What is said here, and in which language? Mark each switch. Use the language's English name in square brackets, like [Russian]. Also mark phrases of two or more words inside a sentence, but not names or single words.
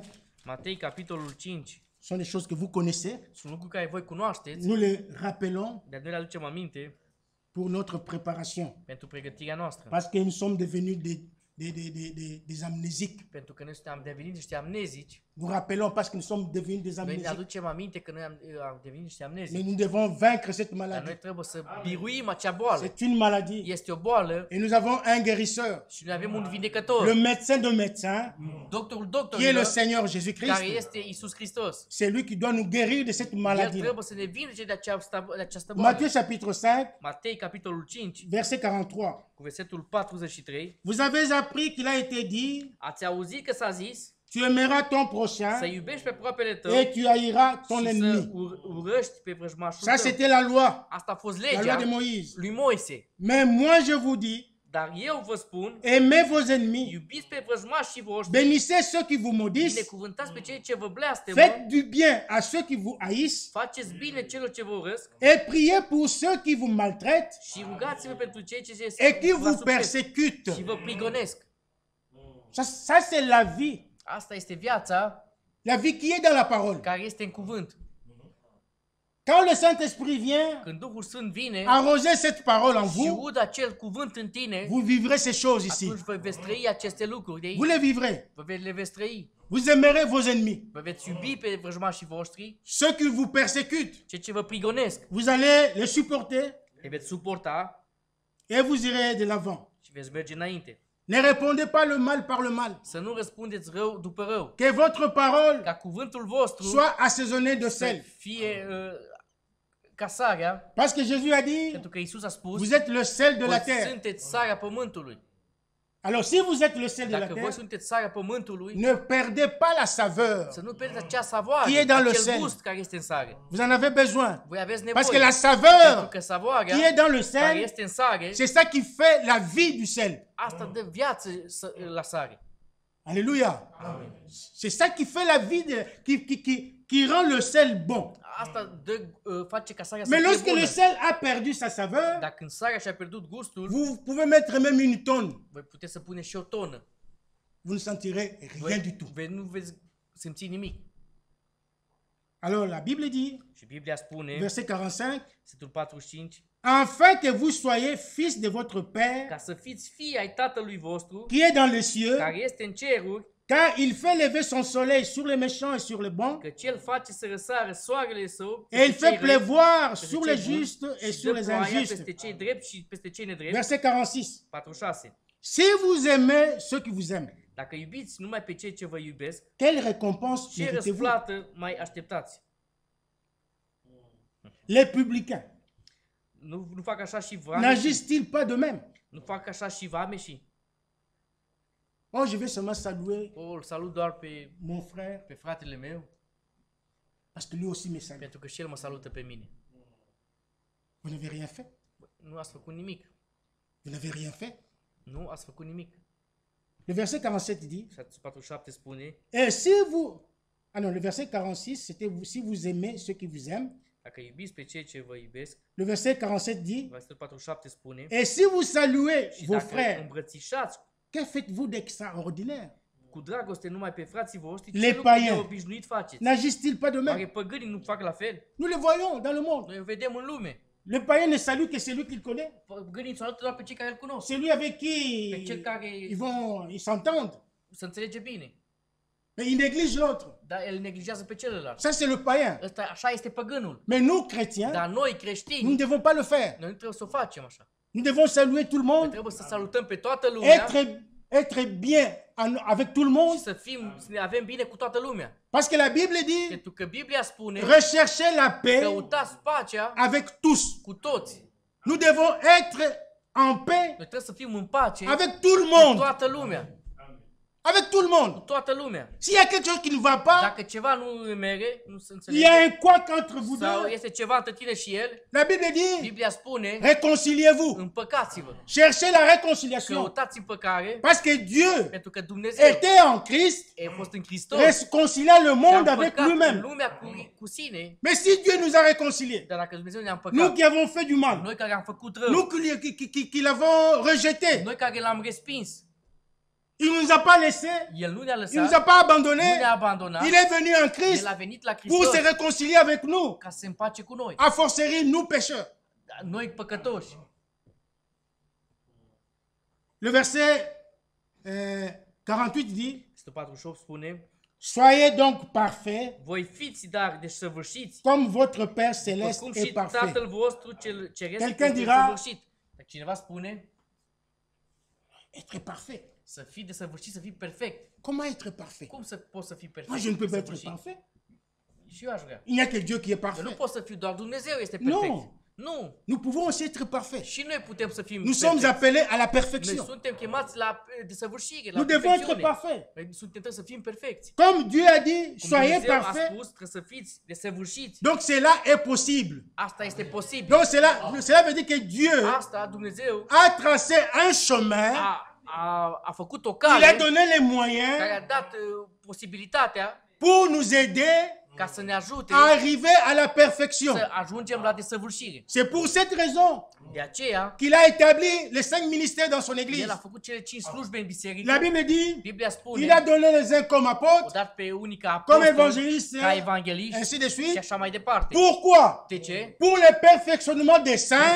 [Romanian] Matei capitolul 5, [French] Ce sont des choses que vous connaissez. [Romanian] sunt lucruri care voi cunoașteți, [French] Nous les rappelons [Romanian] dar noi le aducem aminte [French] pour notre préparation. [Romanian] pentru pregătirea noastră. [French] Parce que nous sommes devenus des amnésiques. [Romanian] Pentru că noi suntem devenit niște amnezici. [French] Nous rappelons parce que nous sommes devenus des [Romanian] Noi ne [French] amnésiques. [Romanian] aducem aminte că noi am devenit niște [French] Mais [Romanian] amnezici. [French] nous devons vaincre cette [Romanian] Dar noi [French] maladie. [Romanian] trebuie să biruim acea boală. [French] C'est une maladie. [Romanian] Este o boală [French] Et nous avons un guérisseur, [Romanian] și noi avem un [French] le [Romanian] vindecător. [French] médecin de médecins, [Romanian] Doctorul [French] qui est le [Romanian] doctorilor, [French] Seigneur [Romanian] care [French] Jésus-Christ. [Romanian] este Iisus Hristos. [French] C'est lui qui doit nous guérir de cette [Romanian] El [French] maladie. [Romanian] trebuie să ne vindece de această boală. [French] Matthieu chapitre 5, [Romanian] Matei, capitolul 5, [French] verset 43. [Romanian] cu versetul 43. [French] Vous avez appris qu'il a été dit, [Romanian] Ați auzit că s-a zis [French] tu aimeras ton [Romanian] să [French] prochain [Romanian] iubești pe aproapele tău [French] et tu haïras ton [Romanian] și să [French] ennemi. [Romanian] urăști pe vrăjmașul [French] Ça, [Romanian] tău. [French] c'était la loi, [Romanian] Asta a fost [French] la loi [Romanian] legea [French] de Moïse. [Romanian] lui Moise. [French] Mais moi, je vous dis, [Romanian] Dar eu vă spun, [French] aimez vos ennemis, [Romanian] iubiți pe vrăjmașii voștri, [French] bénissez ceux qui vous maudissent, [Romanian] binecuvântați pe cei ce vă blestemă, [French] faites du bien à ceux qui vous haïssent [Romanian] faceți bine celor ce vă urăsc [French] et priez pour ceux qui vous maltraitent [Romanian] și rugați-vă pentru cei ce [French] et qui [Romanian] vă [French] vous suprit persécutent. [Romanian] și vă prigonesc. [French] Ça c'est la vie. [Romanian] Asta este viața [French] La vie qui est dans la parole. [Romanian] care este în cuvânt. [French] Quand le Saint-Esprit vient [Romanian] Când Duhul Sfânt vine [French] arroser cette parole en [Romanian] și [French] vous, [Romanian] udă acel cuvânt în tine, [French] vous vivrez ces choses ici. [Romanian] atunci vă veți trăi aceste lucruri de [French] Vous [Romanian] aici. [French] les vivrez. [Romanian] Le veți trăi. [French] Vous aimerez vos ennemis. [Romanian] Vă veți iubi pe vrăjmașii voștri, [French] Ceux qui vous persécutent, [Romanian] cei ce vă prigonesc. [French] vous allez les supporter [Romanian] Le veți suporta [French] et vous irez de l'avant. [Romanian] și veți merge înainte. [French] Ne répondez pas le mal par le mal. [Romanian] Să nu răspundeți rău după rău. [French] Que votre parole [Romanian] Ca cuvântul vostru [French] soit assaisonnée de [Romanian] să [French] sel. [Romanian] fie ca sarea, [French] Parce que Jésus a dit, [Romanian] pentru că Iisus a spus, [French] vous êtes le sel de la [Romanian] voi [French] terre. [Romanian] sunteți sarea pământului. [French] Alors si vous êtes le sel de la [Romanian] Dacă voi [French] terre, [Romanian] sunteți sarea pământului, [French] ne perdez pas la saveur. [Romanian] să nu pierdeți acea savoare, [French] Qui est dans le [Romanian] acel [French] sel. [Romanian] gust care este în sare. [French] Vous en avez besoin. [Romanian] Voi aveți [French] Parce que [Romanian] nevoie. [French] la [Romanian] Pentru [French] saveur [Romanian] că savoarea [French] qui est dans le [Romanian] care [French] sel, [Romanian] este în sare, [French] c'est ça qui fait la vie du sel. [Romanian] asta dă viață la sare. [French] Alléluia. C'est ça qui fait la vie, qui rend le sel bon. [Romanian] Asta face ca sarea să [French] Mais [Romanian] fie [French] lorsque [Romanian] bună. [French] le sel a perdu sa saveur, [Romanian] Dar când sarea și-a pierdut gustul, [French] vous pouvez mettre même une tonne. [Romanian] voi puteți să puneți și o tonă. [French] Vous ne sentirez rien du tout. [Romanian] Nu veți simți nimic. [French] Alors la Bible dit, [Romanian] Și Biblia spune, [French] verset 45, [Romanian] versetul 45, [French] afin que vous soyez fils de votre Père [Romanian] ca să fiți fii ai Tatălui vostru, [French] qui est dans les cieux, [Romanian] care este în ceruri, [French] car il fait lever son soleil sur les méchants et sur les bons, [Romanian] că Cel face să răsară soarele său [French] et il [Romanian] peste [French] fait [Romanian] cei răi, [French] pleuvoir [Romanian] peste [French] sur [Romanian] cei [French] les [Romanian] buni [French] justes et [Romanian] și [French] sur [Romanian] dă [French] les [Romanian] ploaia [French] injustes. [Romanian] peste cei drepți și peste cei nedrepți. [French] Verset 46. [Romanian] 46. [French] Si vous aimez ceux qui vous aiment, [Romanian] Dacă iubiți numai pe cei ce vă iubesc, [French] quelle récompense [Romanian] ce [French] méritez-vous? [Romanian] răsplată mai așteptați? [French] Les publicains, [Romanian] Nu fac așa și vameșii? [French] n'agissent-ils pas de même? [Romanian] Nu fac așa și vameșii? [French] Oh, je vais seulement saluer [Romanian] Îl salut doar pe [French] mon frère, [Romanian] fratele meu, [French] parce que lui aussi me salue. [Romanian] pentru că și el mă salută pe mine. [French] Vous n'avez rien fait? [Romanian] Nu ați făcut nimic. [French] Vous n'avez rien fait? [Romanian] Nu ați făcut nimic. [French] Le verset 47 dit, [Romanian] Versetul 47 spune, [French] et si vous... Ah non, le verset 46, c'était si vous aimez ceux qui vous aiment. [Romanian] dacă iubiți pe cei ce vă iubesc, [French] Le verset 47 dit, [Romanian] versetul 47 spune, [French] et si vous saluez [Romanian] și [French] vos [Romanian] dacă [French] frères, [Romanian] îmbrățișați [French] que faites-vous d'extraordinaire? [Romanian] cu dragoste numai pe frații voștri, [French] Les [Romanian] ce lucruri [French] païens. [Romanian] neobișnuit faceți? [French] N'agissent-ils pas de [Romanian] Oare [French] même? [Romanian] păgânii nu fac la fel? [French] Nous le voyons dans le monde. [Romanian] Noi o vedem în lume. [French] Le païen ne salue que celui qu'il connaît. [Romanian] Păgânii salută doar pe cei care îl cunosc. [French] Celui avec qui [Romanian] Pe cel care [French] ils s'entendent. [Romanian] să înțelege bine. [French] Mais ils négligent l'autre. [Romanian] Dar el neglijează pe celălalt. [French] Ça, c'est le païen. [Romanian] Ăsta, așa este păgânul. [French] Mais nous, chrétiens, [Romanian] Dar noi [French] nous [Romanian] creștini, [French] ne devons pas le faire. [Romanian] noi nu trebuie să o facem așa. [French] Nous devons saluer tout le [Romanian] Noi [French] monde, [Romanian] trebuie să salutăm pe toată lumea [French] être bien avec tout le [Romanian] și [French] monde. [Romanian] să ne avem bine cu toată lumea. [French] Parce que la Bible dit, [Romanian] Pentru că Biblia spune, [French] recherchez la paix [Romanian] căutați pacea [French] avec tous. [Romanian] cu toți. [French] Nous devons être en paix [Romanian] Noi trebuie să fim în pace [French] avec tout le [Romanian] cu [French] monde. [Romanian] toată lumea. [French] Avec tout le monde. [Romanian] Cu toată lumea. [French] S'il y a quelque chose qui ne va pas, [Romanian] Dacă ceva nu merge, nu se [French] il y a [Romanian] înțelege, [French] un couac entre vous [Romanian] sau [French] deux. [Romanian] este ceva între tine și el, [French] La Bible dit, [Romanian] Biblia spune, [French] réconciliez-vous. [Romanian] împăcați-vă. [French] Cherchez la réconciliation. [Romanian] Căutați împăcare, [French] Parce que Dieu [Romanian] pentru că Dumnezeu [French] était en Christ, [Romanian] a fost în Hristos [French] réconcilia le [Romanian] și a [French] monde avec [Romanian] împăcat [French] lui-même. [Romanian] lumea cu sine. [French] Mais si Dieu nous a réconciliés, [Romanian] Dar dacă Dumnezeu ne-a [French] nous [Romanian] împăcat, [French] qui avons fait du mal, [Romanian] noi care am făcut [French] nous [Romanian] rău, [French] qui l'avons rejeté, [Romanian] noi care l-am respins, [French] il ne nous a pas laissés, [Romanian] El nu ne-a [French] il ne nous a [Romanian] lăsat, [French] pas [Romanian] nu [French] abandonnés, [Romanian] ne-a abandonat, [French] il est venu en Christ [Romanian] El a venit la [French] pour [Romanian] Hristos [French] se réconcilier avec nous, [Romanian] ca să se împace cu noi. [Latin] a fortiori [French] nous pécheurs. [Romanian] Dar noi păcătoși. [French] Le verset 48 dit, [Romanian] Versetul 48 spune, [French] Soyez donc parfaits, [Romanian] Voi fiți dar desăvârșiți, [French] comme votre Père [Romanian] după [French] céleste [Romanian] cum [French] est [Romanian] și [French] parfait. [Romanian] Tatăl vostru cel ceresc [French] Quelqu'un [Romanian] este [French] dira- [Romanian] desăvârșit. Dacă cineva spune [French] Être parfait. [Romanian] să fii desăvârșit, să fii perfect. [French] Comment être parfait? [Romanian] Cum să poți să fii perfect? [French] Moi, je ne peux pas être [Romanian] desăvârșit? [French] parfait. [Romanian] Și eu aș vrea. [French] Il n'y a que Dieu qui est [Romanian] Eu nu [French] parfait. [Romanian] pot să fiu, doar Dumnezeu este perfect. Nu. Nu. [French] Nous pouvons aussi être parfaits. [Romanian] Și noi putem să fim [French] Nous sommes [Romanian] perfecți. [French] appelés à la [Romanian] Noi [French] perfection. [Romanian] suntem chemați la desăvârșire, la [French] Nous devons être [Romanian] perfecțiune. [French] parfaits. [Romanian] Noi trebuie să fim perfecți. [French] Comme Dieu a dit, [Romanian] Cum [French] soyez [Romanian] Dumnezeu a [French] parfaits. [Romanian] spus, trebuie să fiți desăvârșiți. [French] Donc cela est possible. [Romanian] Asta este posibil. [French] Donc cela veut dire que Dieu [Romanian] Asta Dumnezeu [French] a tracé un chemin, [Romanian] a făcut o [French] il [Romanian] cale [French] a donné les [Romanian] care [French] moyens [Romanian] a dat posibilitatea [French] pour nous aider [Romanian] ca să ne ajute [French] à arriver à la perfection. [Romanian] să ajungem la desăvârșire. [French] C'est pour cette raison [Romanian] De aceea, [French] qu'il a établi les 5 ministères dans son église. [Romanian] El a făcut cele 5 slujbe în biserică. [French] La Bible dit, [Romanian] Biblia spune, [French] il a donné les uns comme [Romanian] o [French] apôtres, [Romanian] dat pe unii ca [French] comme [Romanian] apostoli, [French] évangélistes, [Romanian] ca evangeliști [French] ainsi de [Romanian] și [French] suite. [Romanian] așa mai departe. [French] Pourquoi? [Romanian] De ce? [French] Pour le perfectionnement des saints